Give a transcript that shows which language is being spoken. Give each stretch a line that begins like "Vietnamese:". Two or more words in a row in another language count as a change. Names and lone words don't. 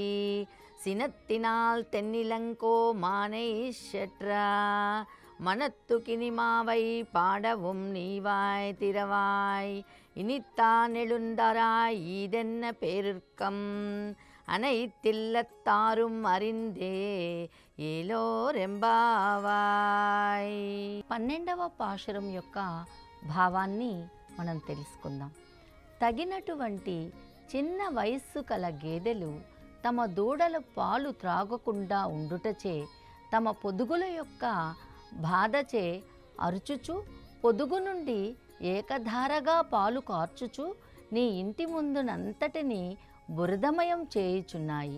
Tamil: சினத்தினால் தென்னிலங்கோ மானை செற்றா மனத்து கினிமாவை பாடவும் நீவாய் திரவாய். இனித்தான் எழுந்தராய் ஈதென்ன பேருக்கம் அனைத்தில்லத்தாரும் அறிந்தே ఏలోరెంబావాయ్.
Telugu: 12వ పాశురం యొక్క భావాన్ని మనం తెలుసుకుందాం. తగినటువంటి చిన్న వయస్సు కల గేదెలు తమ దూడల పాలు త్రాగకుండా ఉండుటచే తమ పొదుగుల యొక్క బాధచే అరుచుచు పొదుగు నుండి ఏకధారగా పాలు కార్చుచు నీ ఇంటి ముందునంతటిని బురదమయం చేయుచున్నాయి.